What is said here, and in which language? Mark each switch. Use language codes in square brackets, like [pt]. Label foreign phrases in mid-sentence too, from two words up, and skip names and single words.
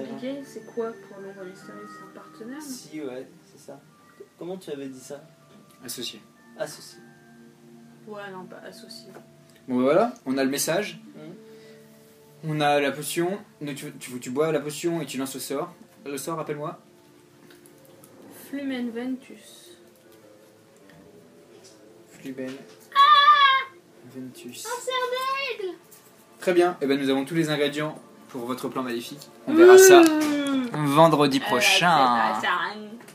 [fr] Abigail, c'est quoi pour l'ombre mystérieuse? C'est un partenaire? non? Si, ouais, c'est ça. Comment tu avais dit ça? Associé. Associé. Ouais, non, pas associé. Bon bah voilà, on a le message. Mhm. On a la potion. Donc, tu bois la potion et tu lances le sort. Le sort, rappelle-moi. [la] Flumen Ventus. Fluben. Ventus. [fr] Un cerf d'aigle! Très bien. Et ben nous avons tous les ingrédients pour votre plan maléfique. On verra ça vendredi prochain. Ça